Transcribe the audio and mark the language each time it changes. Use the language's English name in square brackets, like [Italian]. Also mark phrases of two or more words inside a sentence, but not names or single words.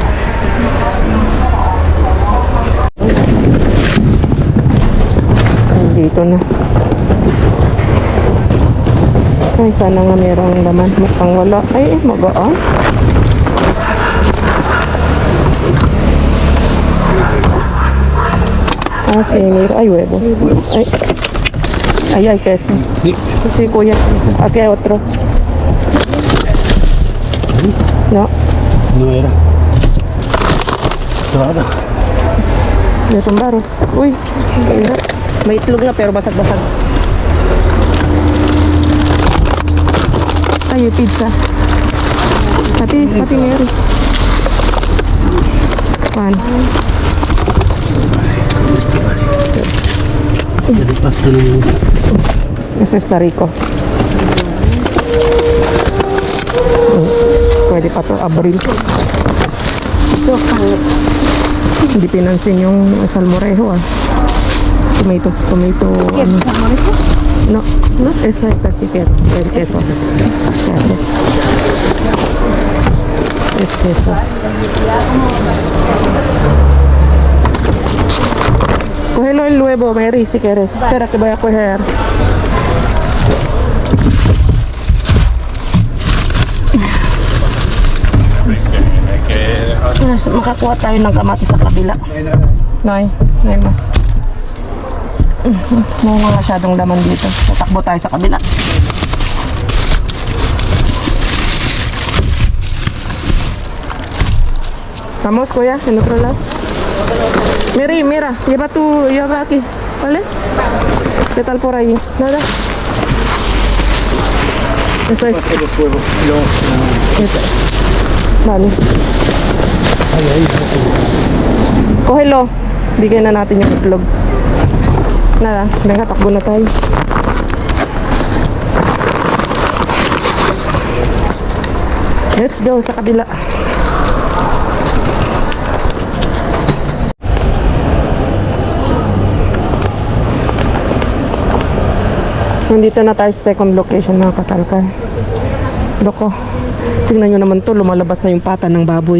[Filipino] Dito na. Ay, sana nga merong laman. Mukhang wala. Ay, magaan. Sinir. Ay, [Spanish] huevo. Ay, queso. Sí, kuya. Aquí hay otro. No. No era. Sarada. De tumbaros. Uy. [Filipino] May itlog na pero basag-basag. Ay, pizza. Pati Mary. [Spanish] Pan. Eso está rico. [Filipino] Pwede pa to abril. Ito, hindi pinansin yung salmorejo tomato, ano? [Spanish] No, esta sí que el queso. Gracias. Es queso. Cógelo el huevo, Mary, si quieres. Espera que voy a coger. [Filipino] Makakuha tayo ng kamatis sa kabila. Nay mas. May mga masyadong laman dito. Tatakbo tayo sa kabila. [Spanish] Vamos, kuya, en otro lado. Mary, mira, lleva aquí, ¿vale? ¿Qué tal por ahí? Nada. Eso es. Vale. Cógelo. [Filipino] Bigyan na natin yung itlog. [Spanish] Nada, venga, [Filipino] takbo na tayo. [English] Let's go [Filipino] sa kabila. Nandito na tayo sa second location, mga katalkan. Loko, tingnan nyo naman to, lumalabas na yung pata ng baboy.